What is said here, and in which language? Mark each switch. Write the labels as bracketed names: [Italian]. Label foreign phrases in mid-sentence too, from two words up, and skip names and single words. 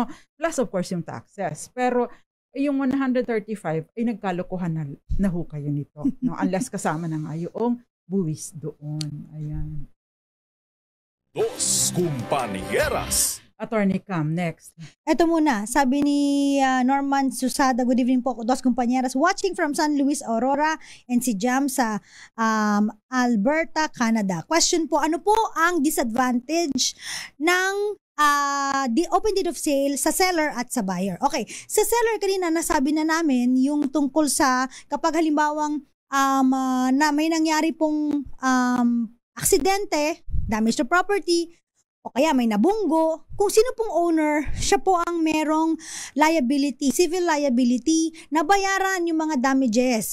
[English] Plus of course [Filipino] yung taxes. Pero yung 135 ay nagkalokohan na ho kayo nito, no? Unless kasama na nga yung buwis doon. Ayan. Dos Compañeras. [English] Attorney Cam, next. [Filipino] Ito muna, sabi ni Norman Susada, [English] good evening [Filipino] po, dos compañeras, [English] watching from San Luis, Aurora, and si Jam sa Alberta, Canada. [Filipino] Question po, ano po ang disadvantage ng [English] open deed of sale [Filipino] sa seller at sa buyer? Okay, sa seller kanina nasabi na namin yung tungkol sa kapag halimbawang na may nangyari pong aksidente, [English] damage to property, [Filipino] o kaya may nabunggo, kung sino pong owner, siya po ang merong liability, [English] civil liability, [Filipino] na bayaran yung mga damages.